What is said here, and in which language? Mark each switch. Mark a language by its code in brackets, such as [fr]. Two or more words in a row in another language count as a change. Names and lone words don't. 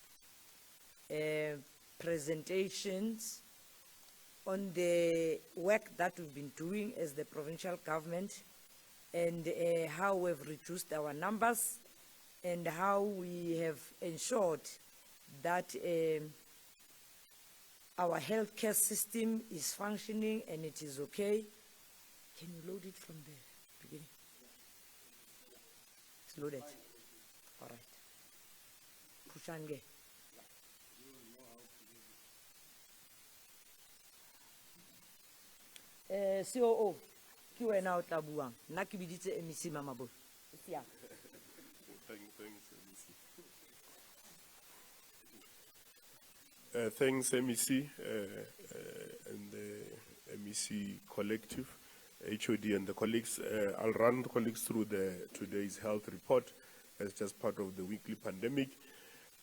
[en] presentations on the work that we've been doing as the provincial government, and how we've reduced our numbers, and how we have ensured that our healthcare system is functioning and it is okay. Can you load it from the beginning? It's loaded. All right. [nso] Pushange. COO, ki wena o tla buang. Nna ke biditse MEC Mamabolo. [en] Thanks, MEC, and the MEC collective, HOD, and the colleagues. I'll run the colleagues through today's health report as just part of the weekly pandemic.